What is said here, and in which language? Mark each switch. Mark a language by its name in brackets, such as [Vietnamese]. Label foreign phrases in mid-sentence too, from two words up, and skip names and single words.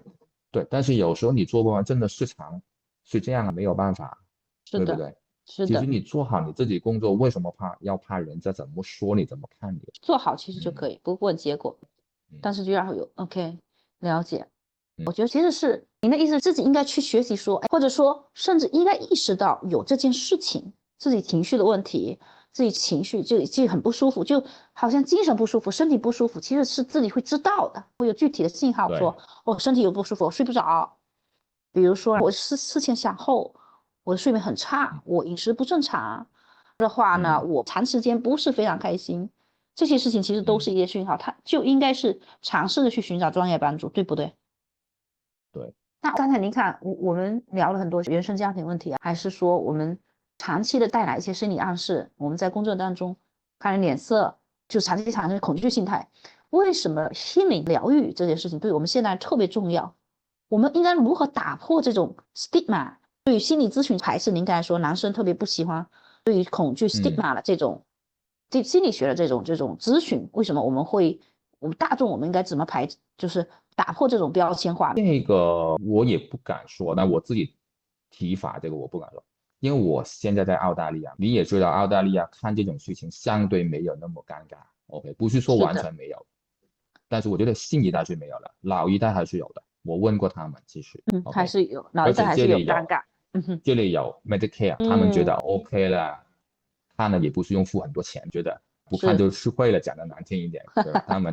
[Chinese] 對，但是有時候你做不完，真的市場是這樣，沒有辦法，對不對？是的。其實你做好你自己工作，為什麼要怕人家怎麼說你，怎麼看你？做好其實就可以，不問結果，但是就要有 OK 了解。我覺得其實是您的意思，自己應該去學習說，或者說甚至應該意識到有這件事情，自己情緒的問題，自己情緒就很不舒服，就好像精神不舒服，身体不舒服，其實是自己會知道的，會有具體的信號說，我身體有不舒服，我睡不着，比如說我思前想後，我的睡眠很差，我飲食不正常的話呢，我長時間不是非常開心， 這些事情其實都是一些訊號，他就應該是嘗試着去尋找專業幫助，對不對？对。那刚才您看，我們聊了很多原生家庭問題啊，還是說我們長期的帶來一些心理暗示，我們在工作當中看人臉色，就長期產生恐懼心態。為什麼心理療癒這件事情對我們現在特別重要？我們應該如何打破這種 stigma？對於心理諮詢排斥，您剛才說男生特別不喜歡，對於恐懼 stigma 的這種，心理學的這種諮詢，為什麼我們大眾我們應該怎麼就是打破這種標籤化？這個我也不敢說，但我自己提法這個我不敢說，因為我現在在澳大利亞，你也知道澳大利亞看這種事情相對沒有那麼尷尬 ，OK，不是說完全沒有，但是我覺得新一代是沒有的，老一代還是有的。我問過他們，其實，OK， 還是有，老一代還是有尷尬。這裡有 Medicare，他們覺得 OK 了，看了也不是用付很多錢，覺得不看就吃虧了，講得難聽一點，對吧？他們。